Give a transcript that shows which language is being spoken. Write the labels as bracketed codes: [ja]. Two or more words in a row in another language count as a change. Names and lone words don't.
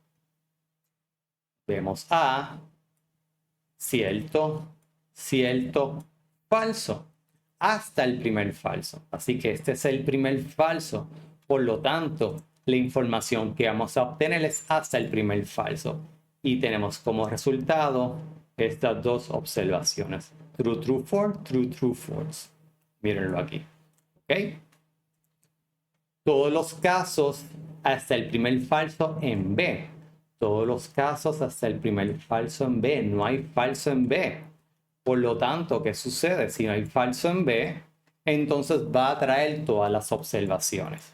[es] Vemos A, cierto, cierto, falso, hasta el primer falso. Así que este es el primer falso. Por lo tanto, la información que vamos a obtener es hasta el primer falso. Y tenemos como resultado estas dos observaciones. [en] True, true, false, true, true, false. [es] Mírenlo aquí. ¿Ok? Todos los casos hasta el primer falso en B. Todos los casos hasta el primer falso en B. No hay falso en B. Por lo tanto, ¿qué sucede? Si no hay falso en B, entonces va a traer todas las observaciones.